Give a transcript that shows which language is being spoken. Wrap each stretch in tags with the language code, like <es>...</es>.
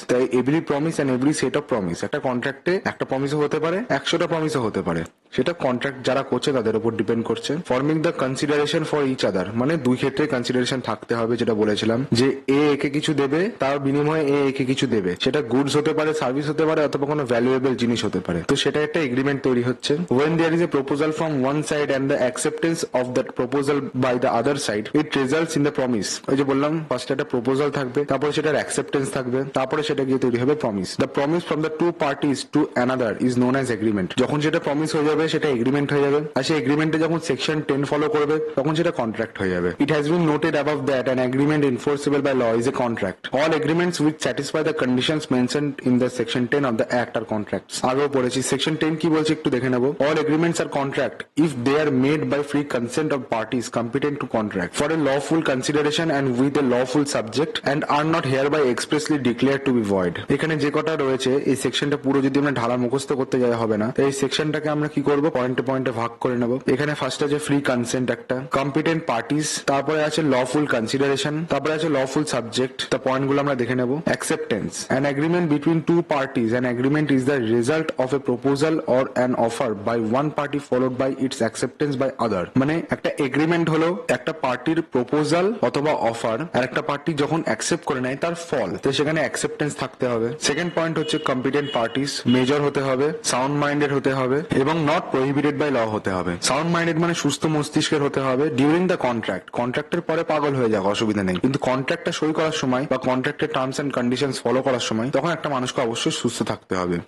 <bn>তাই</bn> <en>every promise and every set of promise,</en> <bn>একটা কন্ট্রাক্টে একটা প্রমিসও হতে পারে, 100টা প্রমিসও হতে পারে, সেটা কন্ট্রাক্ট যারা করছে তাদের উপর ডিপেন্ড করছে।</bn> <en>forming the consideration for each other,</en> <bn>মানে দুই ক্ষেত্রে কনসিডারেশন থাকতে হবে, যেটা বলেছিলাম যে এ একে কিছু দেবে, তার বিনিময়ে এ একে কিছু দেবে। সেটা গুডস হতে পারে, সার্ভিস হতে পারে, অথবা কোনো ভ্যালুয়েবল জিনিস হতে পারে। তো সেটা একটা এগ্রিমেন্ট তৈরি হচ্ছে।</bn> <en>When there is a proposal from one side and the acceptance of that proposal by the other side, it results in the promise.</en> <bn>ওই যে বললাম ফার্স্ট একটা প্রপোজাল থাকবে, তারপরে সেটার অ্যাকসেপ্টেন্স থাকবে, তারপরে সেটা গিয়ে তৈরি হবে promise.</bn> <en>The promise from the two parties to another is known as agreement.</en> <bn>যখন সেটা প্রমিস হয়ে যাবে সেটা এগ্রিমেন্ট হয়ে যাবে। আর সেই এগ্রিমেন্টে যখন সেকশন 10 ফলো করবে তখন সেটা কন্ট্রাক্ট হয়ে যাবে।</bn> <en>It has been noted above that an agreement enforceable by law is a contract. All agreements which satisfy the conditions mentioned in the section 10 of the act are contracts.</en> <bn>আগেও পড়েছি section 10 কি বলছে একটু দেখে নেব।</bn> <en>All agreements are contract if they are made by free consent of parties competent to contract for a lawful consideration and with a lawful subject and are not hereby expressly declared to be void.</en> <bn>এখানে যে কটা রয়েছে এই সেকশনটা পুরো যদি আমরা ঢালা মুখস্থ করতে যাওয়া হবে না, এই সেকশনটাকে আমরা কি করব পয়েন্টে পয়েন্টে ভাগ করে নেব। এখানে ফার্স্ট আছে ফ্রি কনসেন্ট একটা, কম্পিটেন্ট পার্টিস, তারপরে আছে লফুল কনসিডারেশন, তারপরে আছে লফুল সাবজেক্ট। তা পয়েন্টগুলো আমরা দেখে নেব।</bn> <en>Acceptance, an agreement between two parties, an agreement is the result of a proposal or an offer by one party followed by its acceptance by other.</en> <bn>মানে একটা এগ্রিমেন্ট হলো একটা পার্টির প্রপোজাল অথবা অফার, আর একটা পার্টি যখন অ্যাকসেপ্ট করে নেয় তার ফল, তো সেখানে অ্যাকসেপ্টেন্স থাকতে হবে। সেকেন্ড পয়েন্ট হচ্ছে কম্পিটেন্ট পার্টিস, মেজর হতে হবে, সাউন্ড মাইন্ডেড হতে হবে এবং</bn> <en>not prohibited by law</en> <bn>হতে হবে। সাউন্ড মাইন্ডেড মানে সুস্থ মস্তিষ্কের হতে হবে।</bn> <en>during the contract,</en> <bn>কন্ট্রাক্টের পরে পাগল হয়ে যাওয়া অসুবিধা নেই, কিন্তু কন্ট্রাক্টটা সই করার সময় বা কন্ট্রাক্টের টার্মস এন্ড কন্ডিশনস ফলো করার সময় তখন একটা মানুষকে অবশ্যই সুস্থ থাকতে হবে।</bn>